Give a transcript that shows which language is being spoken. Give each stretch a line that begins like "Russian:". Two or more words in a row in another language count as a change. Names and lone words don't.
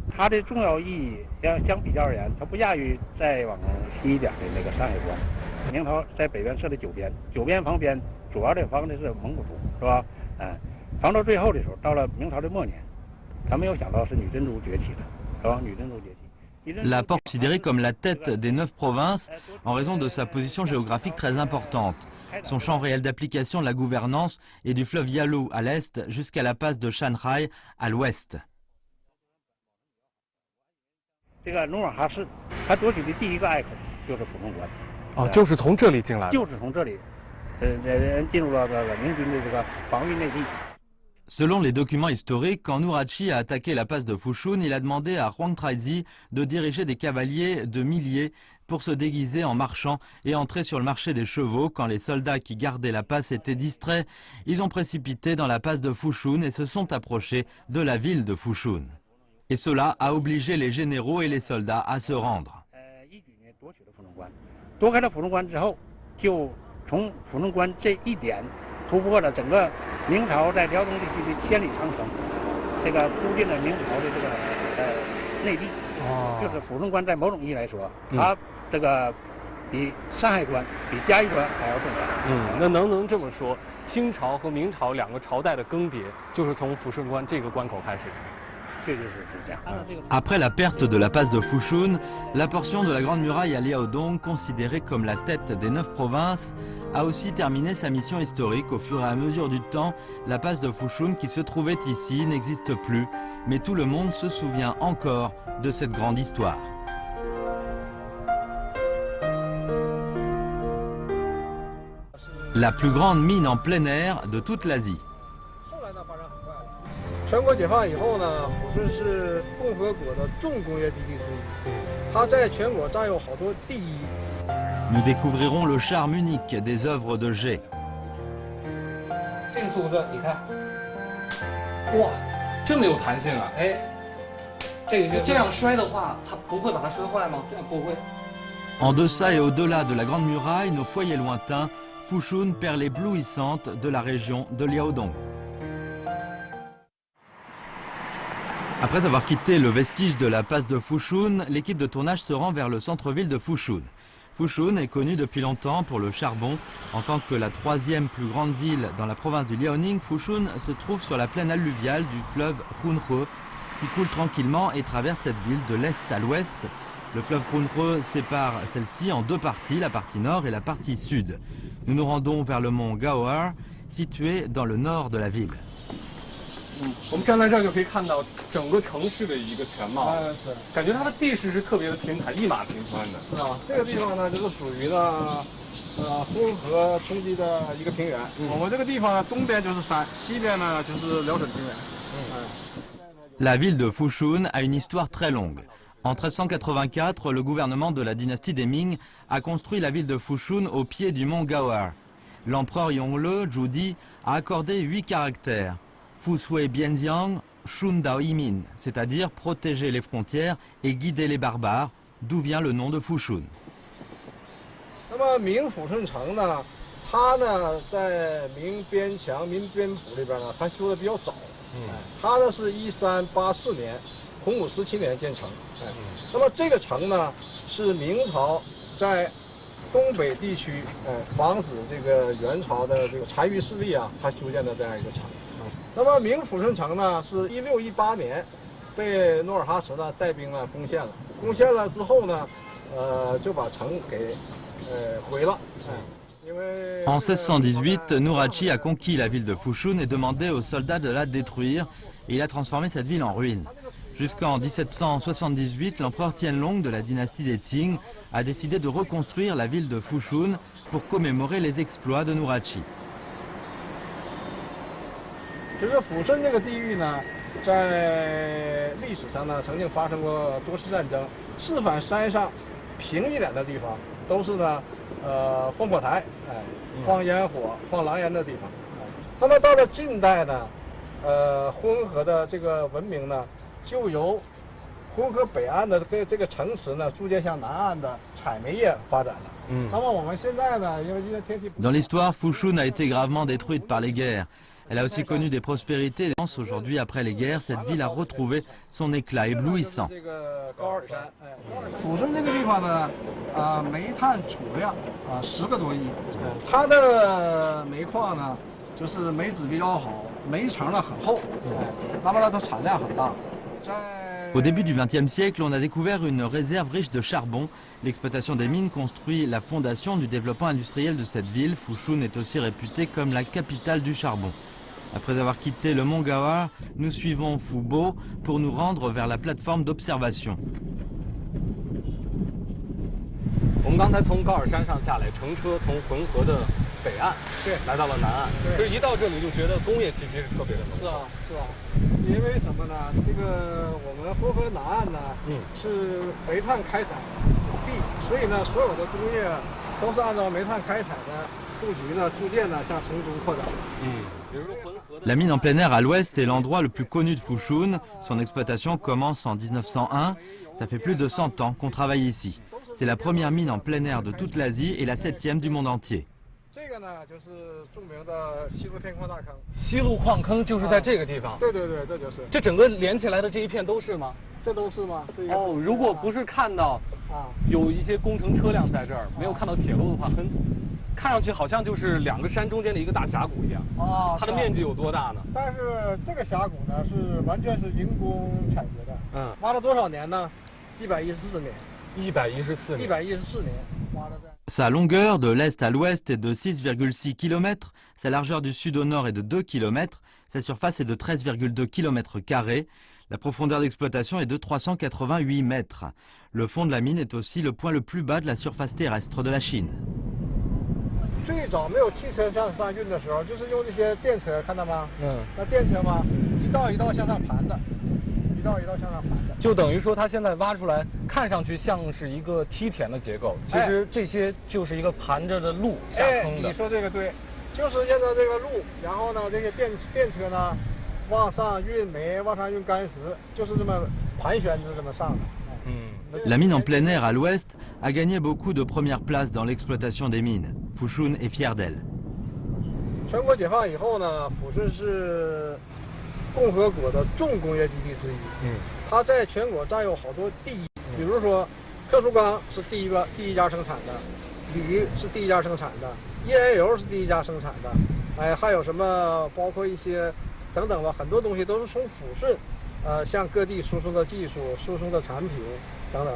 Chinese: 它的重要意义相比较而言，它不亚于再往西一点的那个山海关。明朝在北边设的9边，9边防边，主要的防的是蒙古族，是吧？防到最后的时候，到了明朝的末年，他没有想到是女真族崛起了，是吧？女真族崛起。
French: La porte est considérée comme la tête des 9 provinces en raison de sa position géographique très importante. Son champ réel d'application de la gouvernance est du fleuve Yalu à l'est jusqu'à la passe de Shanghai à l'ouest.
Chinese: 这个努尔哈赤，他夺取的第一个隘口就是抚顺关。哦，就是从这里进来的。就是从这里，进入到这个明军的这个防御内地。
French: Selon les documents historiques, quand Nourachi a attaqué la passe de Fushun, il a demandé à Huang Traizi de diriger des cavaliers de milliers pour se déguiser en marchands et entrer sur le marché des chevaux. Quand les soldats qui gardaient la passe étaient distraits, ils ont précipité dans la passe de Fushun et se sont approchés de la ville de Fushun. Et cela a obligé les généraux et les soldats à se rendre.
Chinese: 夺开了抚顺关之后，就从抚顺关这一点突破了整个明朝在辽东地区的千里长城，这个突进了明朝的这个内地。就是抚顺关在某种意义来说，它这个比山海关、比嘉峪关还要重要。那能这么说，清朝和明朝两个朝代的更迭，就是从抚顺关这个关口开始。
French: Après la perte de la passe de Fushun, la portion de la Grande Muraille à Liaodong, considérée comme la tête des 9 provinces, a aussi terminé sa mission historique. Au fur et à mesure du temps, la passe de Fushun qui se trouvait ici n'existe plus, mais tout le monde se souvient encore de cette grande histoire. La plus grande mine en plein air de toute l'Asie.
Chinese: 全国解放以后呢，抚顺是共和国的重工业基地之一，它在全国占有好多第一。
French: Nous découvrirons le charme unique des œuvres de Jé.
Chinese: 这个柱子，你看，哇，这么有弹性啊！哎，这样摔的话，它不会把它摔坏吗？不会。
French: En deçà et au-delà de la Grande Muraille, nos foyers lointains, Fushun, perle éblouissante de la région de Liaodong. Après avoir quitté le vestige de la passe de Fushun, l'équipe de tournage se rend vers le centre-ville de Fushun. Fushun est connue depuis longtemps pour le charbon. En tant que la troisième plus grande ville dans la province du Liaoning, Fushun se trouve sur la plaine alluviale du fleuve Hunhe, qui coule tranquillement et traverse cette ville de l'est à l'ouest. Le fleuve Hunhe sépare celle-ci en deux parties, la partie nord et la partie sud. Nous nous rendons vers le mont Gao'er, situé dans le nord de la ville.
Chinese: 我们站在这儿就可以看到整个城市的一个全貌，是感觉它的地势是特别的平坦，一马平川的。是啊，这个地方呢，就是属于呢，浑河冲积的一个平原。我们这个地方呢，东边就是山，西边呢就是辽沈平原。
French: La ville de Fushun a une histoire très longue. En 1384, le gouvernement de la dynastie des Ming a construit la ville de Fushun au pied du mont Gao'er. L'empereur Yongle, Zhu, a accordé 8 caractères.
Chinese: 抚绥边疆，顺导夷民,
French: c'est-à-dire protéger les frontières et guider les barbares, d'où vient le nom de Fushun.
Chinese: 那么明抚顺城呢，它呢在明边墙、明边堡里边呢，它修的比较早。它呢是1384年，洪武17年建成。那么这个城呢是明朝在东北地区，防止这个元朝的这个残余势力啊，它修建的这样一个城。那么明抚顺城呢是1618年被努尔哈赤呢带兵呢攻陷了，攻陷了之后呢，就把城给毁了。
French: En 1618, Nurhaci a conquis la ville de Fushun et demandé aux soldats de la détruire, et il a transformé cette ville en ruine. Jusqu'en 1778, l'empereur Tianlong de la dynastie des Qing a décidé de reconstruire la ville de Fushun pour commémorer les exploits de Nurhaci.
Chinese: 其实抚顺这个地域呢，在历史上呢，曾经发生过多次战争。四反山上平一点的地方，都是呢，烽火台，放烟火、放狼烟的地方。那么到了近代呢，浑河的这个文明呢，就由浑河北岸的这个城池呢，逐渐向南岸的采煤业发展了。那么我们现在呢，因为今天天气。
French: Dans l'histoire, Fushun a été gravement détruite par les guerres. Elle a aussi connu des prospérités. Aujourd'hui, après les guerres, cette ville a retrouvé son éclat éblouissant.
Chinese: 抚顺这个地方呢，煤炭储量10个多亿。它的煤矿呢，就是煤质比较好，煤层呢很厚，那么它的产量很大。
French: Au début du XXe siècle, on a découvert une réserve riche de charbon. L'exploitation des mines construit la fondation du développement industriel de cette ville. Fushun est aussi réputée comme la capitale du charbon. Après avoir quitté le mont Gao'er, nous suivons Fubo pour nous rendre vers la plateforme d'observation.
Chinese: 我们刚才从高尔山上下来，乘车从浑河的北岸来到了南岸。其实一到这里就觉得工业气息是特别的浓。是啊，是啊，因为什么呢？这个我们浑河南岸呢，是煤炭开采地，所以呢，所有的工业都是按照煤炭开采的布局呢，逐渐的向城中扩展。
French: La mine en plein air à l'ouest est l'endroit le plus connu de Fushun. Son exploitation commence en 1901. Ça fait plus de 100 ans qu'on travaille ici. C'est la première mine en plein air de toute l'Asie et la 7e du monde entier.
Chinese: 这个呢，就是著名的西路天矿大坑。西路矿坑就是在这个地方。对对对，这就是。这整个连起来的这一片都是吗？这都是吗？哦，如果不是看到有一些工程车辆在这儿，没有看到铁路的话，看上去好像就是两个山中间的一个大峡谷一样。它的面积有多大呢？但是这个峡谷呢，是完全是人工采掘的。挖了多少年呢？114年。114年，挖了在。
French: Sa longueur de l'est à l'ouest est de 6,6 km, sa largeur du sud au nord est de 2 km, sa surface est de 13,2 km², la profondeur d'exploitation est de 388 mètres. Le fond de la mine est aussi le point le plus bas de la surface terrestre de la Chine.
Chinese: 最早没有汽车向上运的时候，就是用这些电车，看到吗？那电车嘛，一道一道向上盘的。就等于说，它现在挖出来，看上去像是一个梯田的结构，其实这些就是一个盘着的路下坑的。你说这个对，就是沿着这个路，然后呢，这些电车呢，往上运煤，往上运干石，就是这么盘旋着这么上的。
French: La mine en plein air à l'ouest a gagné beaucoup de premières places dans l'exploitation des mines. Fushun est fier d'elle.
Chinese: 全国解放以后呢，抚顺是共和国的重工业基地之一。它在全国占有好多第一，比如说特殊钢是第一家生产的，铝是第一家生产的，页岩油是第一家生产的，哎，还有什么包括一些等等吧，很多东西都是从抚顺，向各地输送的技术、输送的产品等等。